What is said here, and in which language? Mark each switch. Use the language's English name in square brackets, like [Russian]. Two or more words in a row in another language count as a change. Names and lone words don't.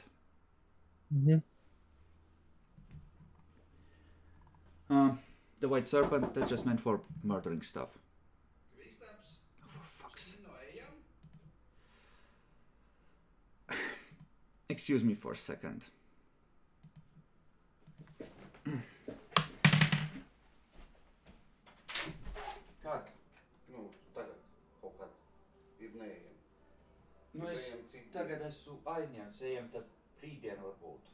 [English] Mm-hmm. The White Serpent, that's just meant for murdering stuff. For fuck's sake. Excuse me for a second. [Latvian] Kad? Nu, tagad kaut kad ir neejam. Nu es tagad esmu aizņemts, ejam tad rītdien varbūt.